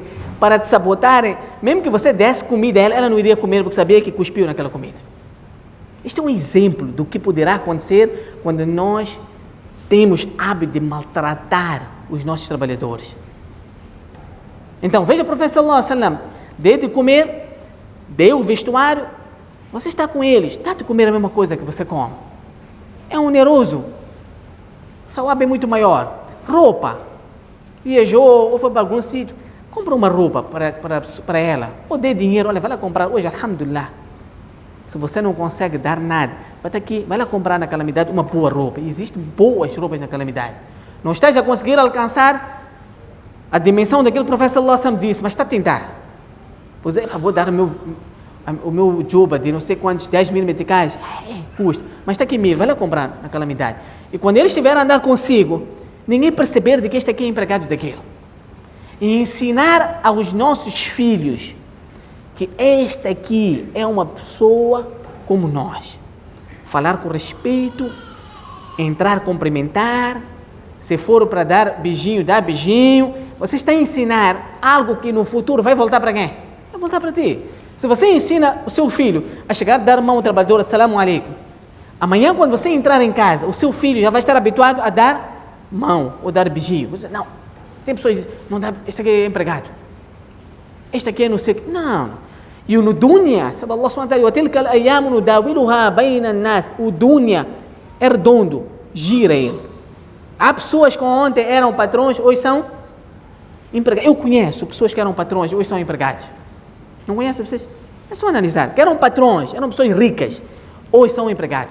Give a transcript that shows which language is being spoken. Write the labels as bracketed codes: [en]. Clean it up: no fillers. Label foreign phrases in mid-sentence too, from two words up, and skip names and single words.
[pt] Para te sabotarem, mesmo que você desse comida a ela, ela não iria comer porque sabia que cuspiu naquela comida. Isto é um exemplo do que poderá acontecer quando nós temos hábito de maltratar os nossos trabalhadores. Então, veja o profeta [ar] صلى الله عليه وسلم, [pt] dê de comer, dê o vestuário, você está com eles, dá de comer a mesma coisa que você come. É oneroso. Sawab é muito maior. Roupa. Viajou ou foi para algum sítio. Compra uma roupa para ela. Ou dê dinheiro. Olha, vai lá comprar hoje, alhamdulillah. Se você não consegue dar nada, vai lá comprar na calamidade uma boa roupa. Existem boas roupas na calamidade. Não estás a conseguir alcançar a dimensão daquilo que o profeta [ar] صلى الله عليه وسلم [pt] disse, mas está a tentar. Pois é, vou dar o meu juba de não sei quantos 10 mil meticais, custa, mas está aqui 1000, vai lá comprar na calamidade. E quando eles estiverem a andar consigo, ninguém perceber de que este aqui é empregado daquilo. E ensinar aos nossos filhos que esta aqui é uma pessoa como nós. Falar com respeito, entrar, cumprimentar, se for para dar beijinho, dá beijinho. Você está a ensinar algo que no futuro vai voltar para quem? Vai voltar para ti. Se você ensina o seu filho a chegar a dar mão ao trabalhador, [ar] السلام عليكم, [pt] amanhã quando você entrar em casa, o seu filho já vai estar habituado a dar mão ou dar beijinho. Não, Tem pessoas que dizem, não dá, este aqui é empregado. Este aqui é não sei o que. Não. E o dunya, sabe [ar] الله سبحانه وتعالى, وَتِلْكَ الْأَيَّامُ نُدَاوِلُهَا بَيْنَ النَّاسِ. [pt] O dunya é redondo, gira ele. Há pessoas que ontem eram patrões, hoje são empregados. Eu conheço pessoas que eram patrões, hoje são empregados. Não conhecem vocês? É só analisar. Que eram patrões, eram pessoas ricas, hoje são empregados.